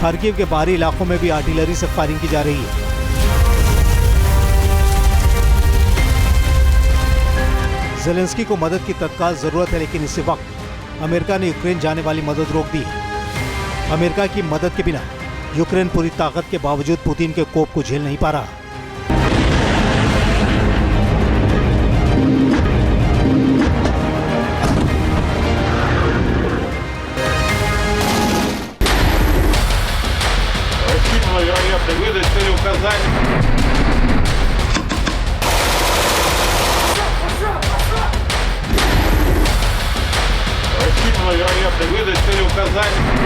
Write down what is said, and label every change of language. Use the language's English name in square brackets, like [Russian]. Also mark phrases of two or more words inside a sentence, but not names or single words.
[Hindi] खार्किव के बाहरी इलाकों में भी आर्टिलरी से फायरिंग की जा रही है। ज़ेलेंस्की को मदद की तत्काल जरूरत है, लेकिन इसी वक्त अमेरिका ने यूक्रेन जाने वाली मदद रोक दी है। अमेरिका की मदद के बिना यूक्रेन पूरी ताकत के बावजूद पुतिन के कोप को झेल नहीं पा रहा। [Russian] Вероятный выдать цели указания. Рассчитано вероятный выдать цели указания.